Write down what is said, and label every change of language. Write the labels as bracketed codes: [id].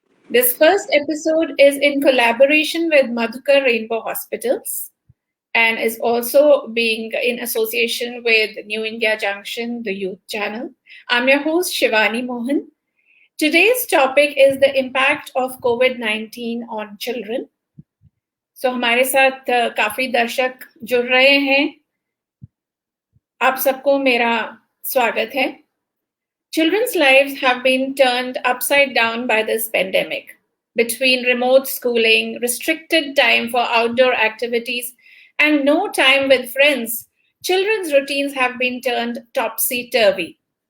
[en] This first episode is in collaboration with Madhukar Rainbow Hospitals and is also being in association with New India Junction, the youth channel. I'm your host, Shivani Mohan. Today's topic is the impact of COVID-19 on children. [hi] So हमारे साथ काफी दर्शक जुड़ रहे हैं. आप सबको मेरा स्वागत है. [en] Children's lives have been turned upside down by this pandemic. Between remote schooling, restricted time for outdoor activities, and no time with friends, children's routines have been turned topsy-turvy.